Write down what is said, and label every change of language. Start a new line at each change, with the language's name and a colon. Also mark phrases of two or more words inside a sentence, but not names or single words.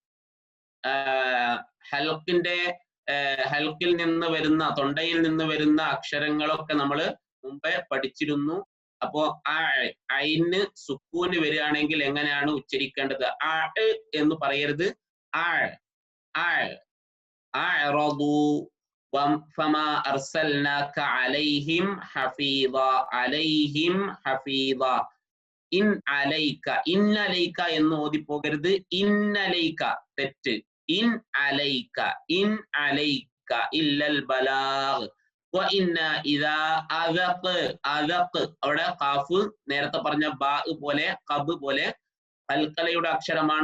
Malayalam: ഹൽക്കിൽ നിന്ന് വരുന്ന, തൊണ്ടയിൽ നിന്ന് വരുന്ന അക്ഷരങ്ങളൊക്കെ നമ്മൾ മുമ്പേ പഠിച്ചിരുന്നു. അപ്പോ അയിന് സുക്കൂന് വരികയാണെങ്കിൽ എങ്ങനെയാണ് ഉച്ചരിക്കേണ്ടത്? എന്ന് പറയരുത്.
Arabic: فما أرسلناك عليهم حفيظا. إن عليك
Malayalam: എന്ന് ഓതി പോകരുത്.
Arabic: ഇന്നലൈക തെറ്റ്. إن عليك إلا البلاغ.
Malayalam: അവിടെ ഖാഫ് നേരത്തെ പറഞ്ഞ ബാ പോലെ ഖബ് പോലെ കൽക്കലയുടെ അക്ഷരമാണ്.